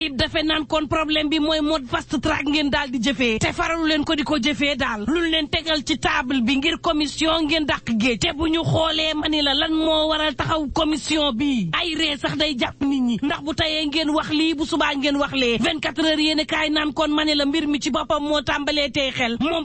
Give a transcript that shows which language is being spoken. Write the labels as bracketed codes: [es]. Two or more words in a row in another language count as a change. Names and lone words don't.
[wo] dafe naan kon problème bi mooy mode [en] fast track [wo] ngeen daal di jëfee te faralu leen ko di ko jëfee daal lu leen tegal ci table bi ngir commission ngeen dàq géej te bu ñu xoolee mani la lan moo waral taxaw commission bi ay ree sax day jàpp nit ñi ndax bu tayee ngeen wax lii bu subaa ngeen wax lee 24 heures yéene kaay naan kon mani la mbir mi ci boppam moo tàmbalee tey xel moom